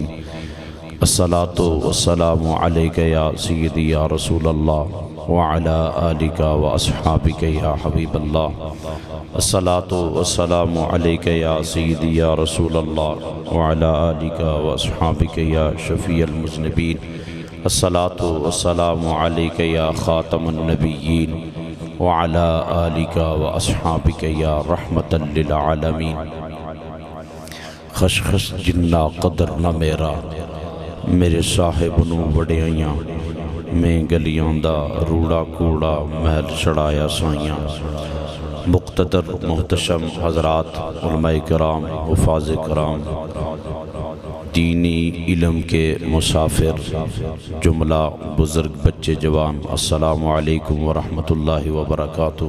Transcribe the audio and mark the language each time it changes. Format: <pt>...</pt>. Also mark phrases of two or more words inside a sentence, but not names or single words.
<ar>الصلاة والسلام عليك يا سيدي يا رسول الله وعلى آلك وأصحابك يا حبيب الله الصلاة والسلام عليك يا سيدي يا رسول الله وعلى آلك وأصحابك يا شفيع المذنبين الصلاة والسلام عليك يا خاتم النبيين وعلى آلك وأصحابك يا رحمة للعالمين</ar> <pa>خش خش جنہ قدر نہ میرا میرے صاحب نو وڈیاں میں گلیاں دا روڑا کوڑا محل چڑھایا سائیاں</pa> <ur>مقتدر محتشم حضرات علماء کرام حفاظ کرام دینی علم کے مسافر جملہ بزرگ بچے جوان</ur> <ar>السلام علیکم ورحمۃ اللہ وبرکاتہ۔</ar>